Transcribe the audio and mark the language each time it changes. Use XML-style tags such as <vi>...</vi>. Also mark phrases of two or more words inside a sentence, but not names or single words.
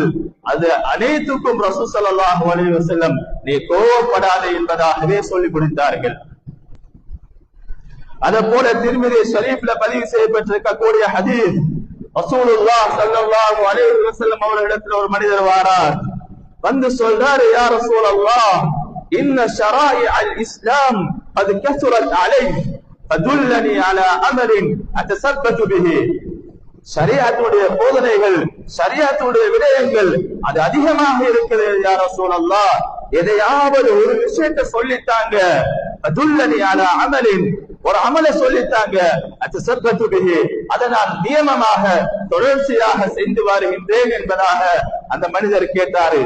<ta>அது அனைத்துக்கும்</ta> <ar>رسول صلى الله عليه وسلم</ar> <ta>நீ கோபப்படாதே என்பதாகவே சொல்லி கொடுத்தார்கள். அதே போல திர்மிதி ஷரீஃப்ல பதிவு செய்யப்பட்டிருக்கக்கூடிய ஹதீஸ்,</ta> <ar>رسول الله صلى الله عليه وسلم</ar> <ta>அவர்களிடத்தில் ஒரு மனிதர் வாரார், வந்து சொல்றாரு,</ta> <ar>يا رسول الله إن شرائع الإسلام قد كثرت علي فدلني على امر اتثبت به.</ar> <ta>ஷரியத்துடைய போதனைகள், ஷரியத்துடைய விடயங்கள் அது அதிகமாக இருக்கிறது</ta> <ar>يا رسول الله,</ar> <ta>எதையாவது ஒரு விஷயத்தை சொல்லிட்டாங்க,</ta> <ar>دلني على عمل,</ar> <ta>ஒரு அமலை சொல்லிட்டாங்க,</ta> <ar>أتشبث به,</ar> <ta>அதை நான் நியமமாக தொடர்ச்சியாக செய்து வருகின்றேன் என்பதாக அந்த மனிதர் கேட்டாரு.</ta>